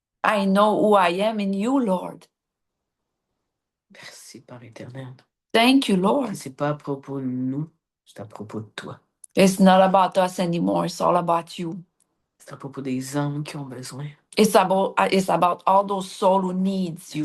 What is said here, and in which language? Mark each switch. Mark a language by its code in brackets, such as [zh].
[en] I know who I am in you, Lord. [fr] Merci, Père éternel. [en] Thank you, Lord. [fr] Que c'est pas à propos de nous, c'est à propos de toi. [en] It's not about us anymore. It's all about you. [fr] C'est à propos des âmes qui ont besoin. [en] It's about all those souls who needs you.